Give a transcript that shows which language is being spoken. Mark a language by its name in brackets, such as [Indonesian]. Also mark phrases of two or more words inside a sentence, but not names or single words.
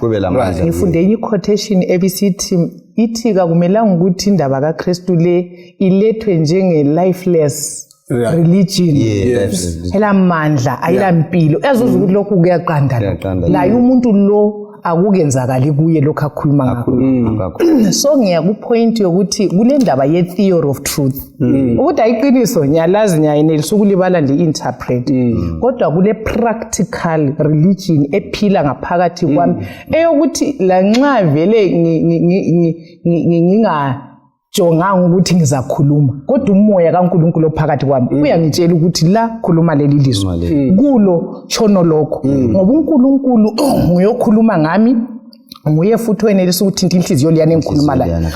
[North Ndebele] Ngifunde i-quotation ebisithi ithi akumelanga ukuthi indaba kaKristu le ilethwe njenge- [English] lifeless religion. [North Ndebele] Elamandla, ayilempilo. Ezuza ukuthi lokhu kuyaqanda. Laye umuntu lo akukenzakali kuye lokho akhuluma ngakho. So ngiyakupoint yokuthi kule ndaba ye- [English] theory of truth. [North Ndebele] Ukuthi ayiqiniso ngiyalazi ngiyayenelisa ukulibala li-interpret. Kodwa kule [English] practical religion [North Ndebele] ephila ngaphakathi kwami eyokuthi lanxa vele ngingajonganga ukuthi ngizakhuluma kodwa umoya kaNkulunkulu ophakathi kwami uyangitshela ukuthi la khuluma leli lizwi kulo tshono lokho ngoba uNkulunkulu uyokhuluma ngami nguye futhi wenelisa ukuthinta inhliziyo liyane ngikhuluma la.